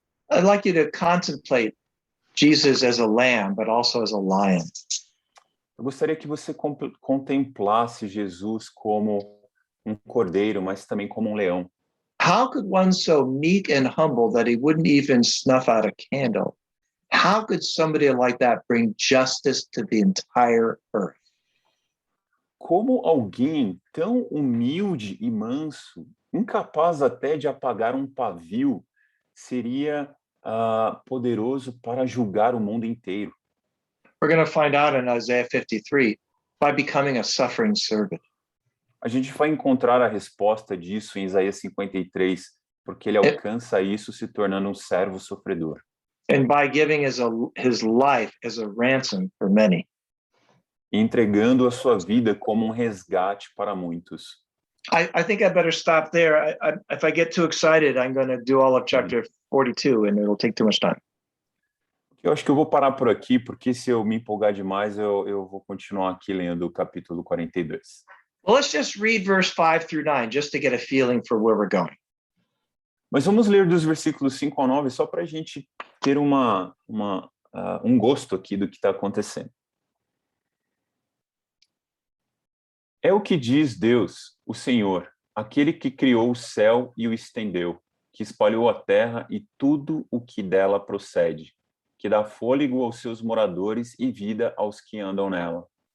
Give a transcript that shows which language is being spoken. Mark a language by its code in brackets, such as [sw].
[en] I'd like you to contemplate Jesus as a lamb, but also as a lion. [pt] Eu gostaria que você contemplasse Jesus como um cordeiro, mas também como um leão. [en] How could one so meek and humble that he wouldn't even snuff out a candle? How could somebody like that bring justice to the entire earth? [pt] Como alguém tão humilde e manso, incapaz até de apagar um pavio, seria poderoso para julgar o mundo inteiro? [en] We're going to find out in Isaiah 53 by becoming a suffering servant. [pt] A gente vai encontrar a resposta disso em Isaías 53, porque ele alcança isso se tornando um servo sofredor. [en] And by giving his life as a ransom for many. [pt] Entregando a sua vida como um resgate para muitos. [en] I think I better stop there. If I get too excited, I'm going to do all of chapter 42 and it'll take too much time. [pt] Eu acho que eu vou parar por aqui, porque se eu me empolgar demais, eu vou continuar aqui lendo o capítulo 42. [en] Well, let's just read verse 5 through 9, just to get a feeling for where we're going. [pt] Mas vamos ler dos versículos 5 ao 9, só para a gente ter um gosto aqui do que está acontecendo. É o que diz Deus, o Senhor, aquele que criou o céu e o estendeu, que espalhou a terra e tudo o que dela procede, que dá fôlego aos seus moradores e vida aos que andam nela.